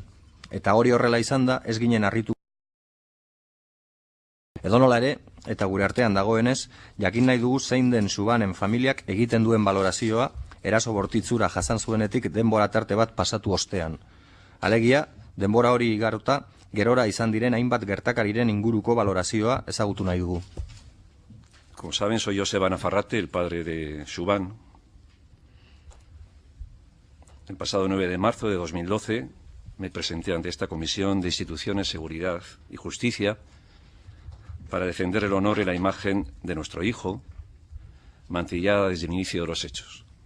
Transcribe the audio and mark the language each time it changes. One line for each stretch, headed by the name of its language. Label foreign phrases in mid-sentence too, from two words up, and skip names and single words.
Basque: Eta hori horrela izan da, ez ginen harritu. Edonola ere, eta gure artean dagoenez, jakin nahi dugu zein den Xubanen familiak egiten duen balorazioa eraso bortitzura jasan zuenetik denbora tarte bat pasatu ostean. Alegia, denbora hori igarota, gerora izan diren hainbat gertakariren inguruko balorazioa ezagutu nahi dugu.
Spanish: Como saben, soy Joseba Nafarrate, el padre de Xuban. El pasado 9 de marzo de 2012 me presenté ante esta Comisión de Instituciones, Seguridad y Justicia para defender el honor y la imagen de nuestro hijo, mancillada desde el inicio de los hechos.